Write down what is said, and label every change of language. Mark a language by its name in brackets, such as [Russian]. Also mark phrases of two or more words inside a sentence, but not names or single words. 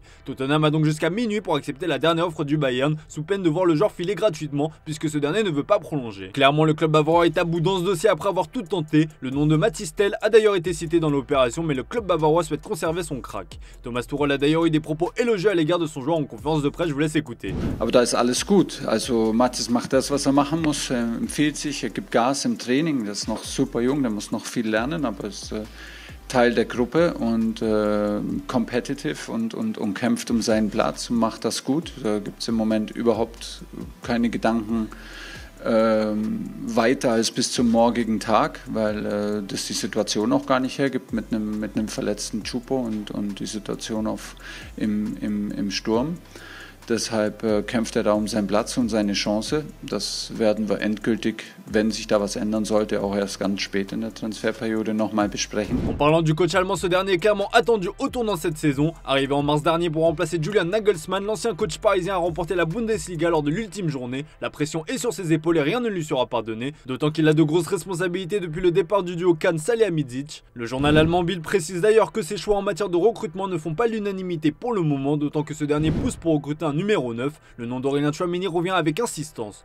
[French] Tottenham a donc jusqu'à minuit pour accepter la dernière offre du Bayern, sous peine de voir le joueur filer gratuitement puisque ce dernier ne veut pas prolonger. Clairement, le club bavarois est à bout dans ce dossier après avoir tout tenté. Le nom de Mathys Tel a d'ailleurs été cité dans l'opération, mais le club bavarois souhaite conserver son crack. Thomas Tuchel a d'ailleurs eu des propos élogieux à l'égard de son joueur en conférence de presse, je vous laisse écouter. [German] Aber da ist alles gut. Also Mathys macht das, was machen muss, empfiehlt sich, gibt Gas im Training. Das ist noch super jung, der muss noch viel lernen, aber ist Teil der Gruppe und competitive und kämpft seinen Platz und macht das gut. Da gibt es im Moment überhaupt keine Gedanken weiter als bis zum morgigen Tag, weil das die Situation auch gar nicht hergibt mit einem verletzten Choupo und die Situation im Sturm. Deshalb kämpft da seinen Platz und seine Chance. Das werden wir endgültig, wenn sich da was ändern sollte, auch erst ganz spät in der Transferperiode nochmal besprechen. [French] En parlant du coach allemand, ce dernier est clairement attendu au tournant cette saison. Arrivé en mars dernier pour remplacer Julian Nagelsmann, l'ancien coach parisien a remporté la Bundesliga lors de l'ultime journée. La pression est sur ses épaules et rien ne lui sera pardonné, d'autant qu'il a de grosses responsabilités depuis le départ du duo Kahn-Salihamidzic. Le journal allemand Bild précise d'ailleurs que ses choix en matière de recrutement ne font pas l'unanimité pour le moment, d'autant que ce dernier pousse pour recruter un numéro 9, le nom d'Aurélien Tchouaméni revient avec insistance.